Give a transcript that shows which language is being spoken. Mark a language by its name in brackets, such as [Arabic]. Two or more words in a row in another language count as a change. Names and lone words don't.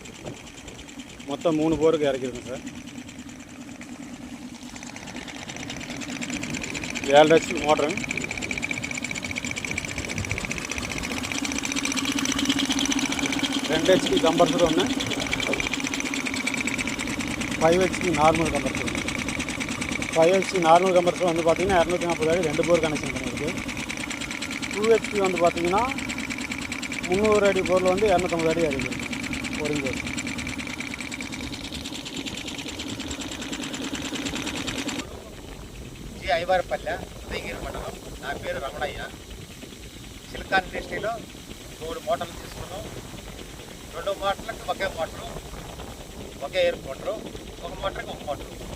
[Tamil] மொத்தம் 3 போருக்கு இறக்கிருக்கோம் சார். 7 HP மோட்டரு, 2 HP கம்ப்ரஸர் ஒன்று, 5 HP நார்மல் கம்ப்ரஸர் ஒன்று. 5 HP நார்மல் கம்ப்ரஸர் வந்து பார்த்திங்கன்னா 240 அடி 2 போர் கனெக்ஷன் பண்ணியிருக்கு. 2 HP வந்து பார்த்திங்கன்னா 300 அடி போரில் வந்து 250 அடி இறக்கிருக்கு ஒரு போர். [Telugu] ఐవారపల్లె ఉదయగిరి మండలం. నా పేరు రమణయ్య. సిలికాన్ ఇండస్ట్రీలో 3 మోటార్లు తీసుకున్నాం. 2 మోటార్లకు ఒకే మోటరు, ఒకే ఎయిర్ మోటరు, ఒక మోటార్కి ఒక మోటరు.